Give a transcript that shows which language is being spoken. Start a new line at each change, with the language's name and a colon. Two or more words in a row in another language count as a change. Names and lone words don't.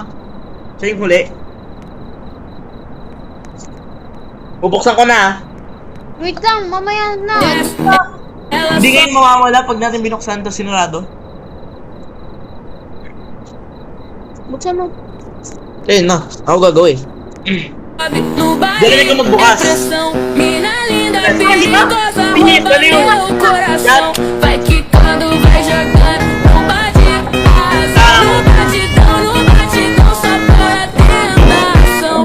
Filipino: Siya yung huli. Bubuksan ko na. Wait lang, mamaya na.
Portuguese: Ela
Filipino: Hindi ngayon mawawala pag natin binuksan to sinurado. Buksan mo. Ayun na, ako gagawin.
Portuguese: sobe no baile,
Filipino: Dali ko magbukas.
Portuguese: é pressão. Mina linda,
Filipino: Dali.
Portuguese: perigosa,
Filipino: Dali,
Portuguese: rouba
Filipino: dali.
Portuguese: meu coração. Vai quicando, vai jogando, não bate arrasão, no batidão, só para tentação.